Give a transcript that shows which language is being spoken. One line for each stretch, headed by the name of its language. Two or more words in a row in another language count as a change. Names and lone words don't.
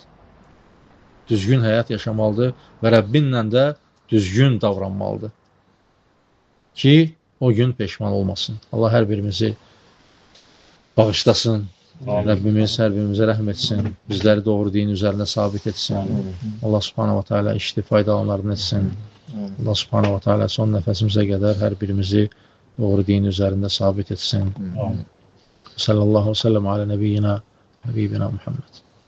Azerbaijani: Düzgün həyat yaşamalıdır və Rəbbinlə də düzgün davranmalıdır ki, o gün peşman olmasın. Allah hər birimizi bağışlasın. Rəbbimiz hər birimizə rəhm etsin. Bizləri doğru din üzərində sabit etsin.
Arabic: الله سبحانه وتعالى
Azerbaijani: işli faydalanlarını etsin.
Arabic: الله سبحانه وتعالى
Azerbaijani: son nəfəsimizə qədər hər birimizi doğru din üzərində sabit etsin.
Arabic: صلى الله عليه وسلم على نبينا حبيبنا محمد.